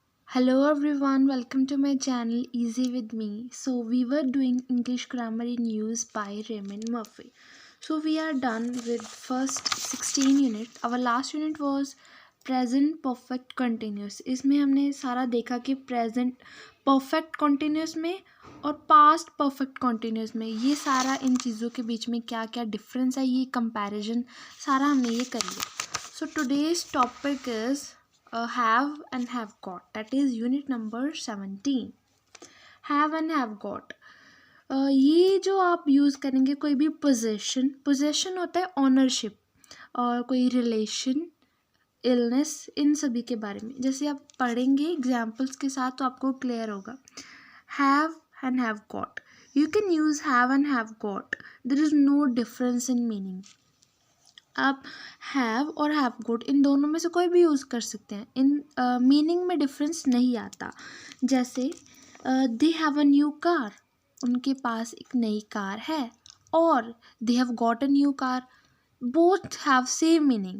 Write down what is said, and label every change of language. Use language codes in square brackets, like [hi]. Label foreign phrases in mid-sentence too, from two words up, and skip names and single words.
[en] Hello everyone, welcome to my channel Easy with Me. So we were doing English grammar in use by Raymond Murphy. So we are done with first 16 unit. Our last unit was present perfect continuous. [hi] इसमें हमने सारा देखा कि [en] present perfect continuous [hi] में और [en] past perfect continuous [hi] में ये सारा इन चीज़ों के बीच में क्या क्या difference है, ये comparison सारा हमने ये कर लिया. [en] So today's topic is have and have got, that is unit number 17. have and have got, [hi] ये जो आप यूज़ करेंगे कोई भी पोजेशन होता है ऑनरशिप और कोई [en] relation illness [hi] इन सभी के बारे में जैसे आप पढ़ेंगे एग्जाम्पल्स के साथ तो आपको क्लियर होगा. [en] Have and have got, you can use have and have got, there is no difference in meaning. [hi] आप हैव और [en] have got [hi] इन दोनों में से कोई भी यूज़ कर सकते हैं. [en] in meaning [hi] में डिफरेंस नहीं आता. जैसे [en] they have a new car, [hi] उनके पास एक नई कार है, और [en] they have got a new car, both have same meaning.